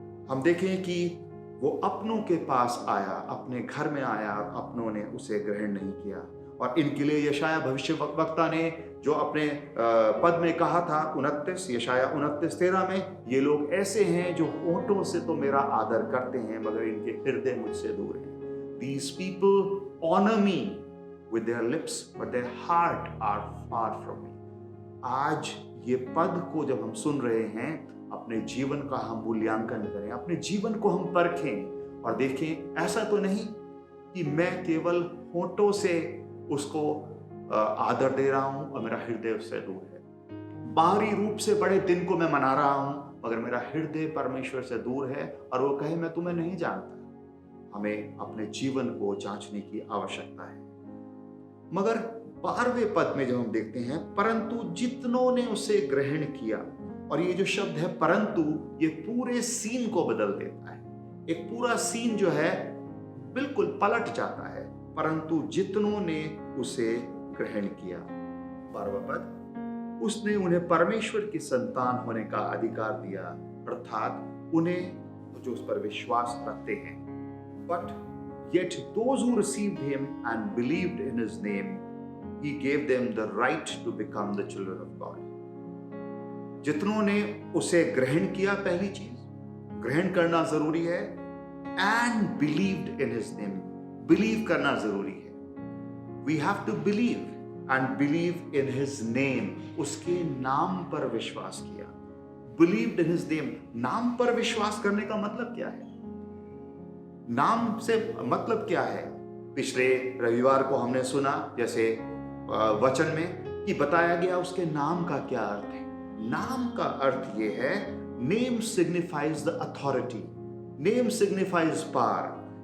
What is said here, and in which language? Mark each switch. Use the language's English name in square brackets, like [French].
[Hindi] हम देखें कि वो अपनों के पास आया, अपने घर में आया और अपनों ने उसे ग्रहण नहीं किया। और इनके लिए यशाया भविष्यवक्ता ने जो अपने पद में कहा था, 29 यशाया 29:13 में, ये लोग ऐसे हैं जो होठों से तो मेरा आदर करते हैं मगर इनके हृदय मुझसे दूर हैं। [English] These people honor me with their lips but their heart are far from me। [Hindi] आज ये पद को जब हम सुन रहे हैं, अपने जीवन का हम मूल्यांकन करें, अपने जीवन को हम परखें और देखें, ऐसा तो नहीं कि मैं केवल होठों से उसको आदर दे रहा हूं और मेरा हृदय उससे दूर है। बाहरी रूप से बड़े दिन को मैं मना रहा हूं मगर मेरा हृदय परमेश्वर से दूर है और वो कहे मैं तुम्हें नहीं जानता। हमें अपने जीवन को जांचने की आवश्यकता है। मगर 12वें पद में जब हम देखते हैं, परंतु जितनों ने उसे ग्रहण किया, और ये जो शब्द है परंतु, ये पूरे सीन को बदल देता है। एक पूरा सीन जो है बिल्कुल पलट जाता है। परंतु जितनों ने उसे ग्रहण किया, 12वां पद, उसने उन्हें परमेश्वर की संतान होने का अधिकार दिया, अर्थात उन्हें जो उस पर विश्वास रखते हैं। [English] But yet those who received him and believed in his name, he gave them the right to become the children of God। [Hindi] जितनों ने उसे ग्रहण किया, पहली चीज ग्रहण करना जरूरी है, [English] and believed in his name, [Hindi] believe करना जरूरी है। [English] We have to believe and believe in his name, [Hindi] उसके नाम पर विश्वास किया। [English] Believed in his name, [Hindi] नाम पर विश्वास करने का मतलब क्या है? नाम से मतलब क्या है? पिछले रविवार को हमने सुना, जैसे वचन में कि बताया गया उसके नाम का क्या अर्थ है। नाम का अर्थ ये है, [English] Name signifies the authority, name signifies power.